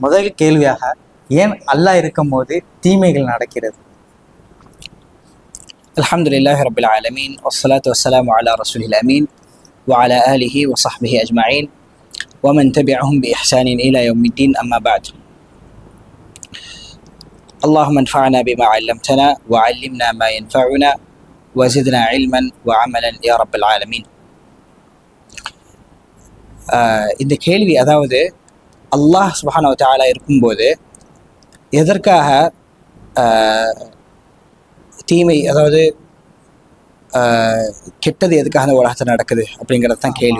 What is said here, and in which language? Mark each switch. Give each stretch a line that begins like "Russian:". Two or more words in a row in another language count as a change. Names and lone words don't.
Tamil: முதல் கேள்வியாக, ஏன் அல்லாஹ் இருக்கும் போது தீமைகள் நடக்கிறது?
Arabic: الحمد لله رب العالمين والصلاة والسلام على الرسول الأمين وعلى آله وصحبه أجمعين ومن تبعهم بإحسان إلى يوم الدين. أما بعد. اللهم انفعنا بما علمتنا وعلمنا ما ينفعنا وزدنا علما وعملا يا رب العالمين.
Tamil: இந்த கேள்வி, அதாவது
Arabic: الله سبحانه وتعالى
Tamil: இருக்கும்போது எதற்காக தீமை, அதாவது கெட்டது எதுக்காக அந்த உலகத்தில் நடக்குது அப்படிங்கிறது தான் கேள்வி.